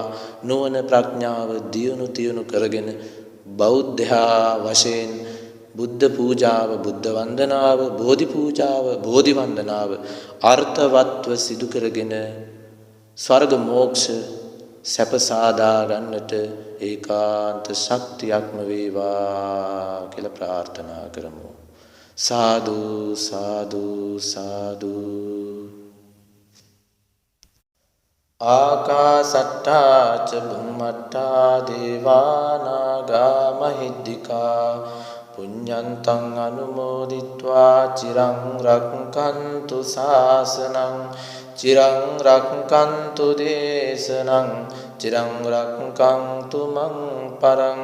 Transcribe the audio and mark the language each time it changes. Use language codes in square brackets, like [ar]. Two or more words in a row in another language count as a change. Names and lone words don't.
[si] නුවණ ප්‍රඥාව දියුණු කරගෙන බෞද්ධයා වශයෙන් බුද්ධ පූජාව බුද්ධ වන්දනාව බෝධි පූජාව බෝධි වන්දනාව අර්ථවත්ව සිදු කරගෙන ස්වර්ග මෝක්ෂ සැප සාදා ගන්නට ඒකාන්ත ශක්තියක්ම වේවා කියලා ප්‍රාර්ථනා කරමු. සාදු සාදු සාදු. [pi] ආකාසට්ටා ච බුම්මට්ටා දේවා නාග මහිද්దికා පුඤ්ඤන්තං අනුමෝදිත්වා චිරං රක්ඛන්තු ශාසනං චිරං රක්ඛන්තු දේශනං චිරං රක්ඛන්තු මං පරං.